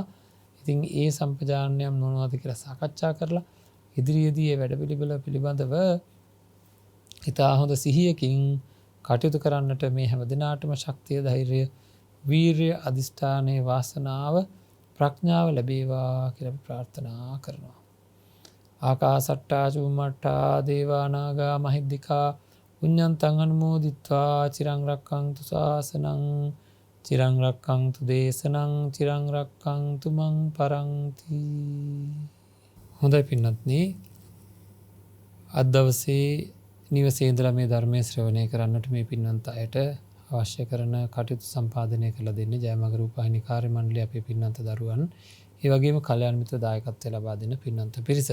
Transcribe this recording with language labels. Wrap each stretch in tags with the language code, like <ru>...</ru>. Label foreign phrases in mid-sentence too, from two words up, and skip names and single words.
<si>ඉතින් ඒ සම්පජාන්‍යම් මොනවද කියලා සාකච්ඡා කරලා ඉදිරියේදී මේ වැඩපිළිවෙල පිළිබඳව ඉතා හොඳ සිහියකින් කටයුතු කරන්නට මේ හැම දිනාටම ශක්තිය, ධෛර්යය, වීරිය, අදිෂ්ඨානයේ වාසනාව, ප්‍රඥාව ලැබේවා කියලා අපි ප්‍රාර්ථනා කරනවා.</si> <pi>ආකාසට්ටා චුම්මට්ටා දේවා නාග මහිද්దికා පුඤ්ඤන්තං අනුමෝදිත්වා චිරං රක්ඛන්තු ශාසනං චිරං රක්ඛන්තු දේශනං චිරං රක්ඛන්තු මං පරන්ති.</pi> <si>හොඳයි පින්වත්නි, අද දවසේ නිවසේ ඉඳලා මේ ධර්මයේ ශ්‍රවණය කරන්නට මේ පින්වන්ත අයට අවශ්‍ය කරන කටයුතු සම්පාදනය කරලා දෙන්නේ ජයමග රූපවාහිනී කාර්ය මණ්ඩලයේ අපේ පින්වන්ත දරුවන්, ඒ වගේම කල්යාණ මිත්‍ර දායකත්වය ලබා දෙන පින්වන්ත පිරිස.</si>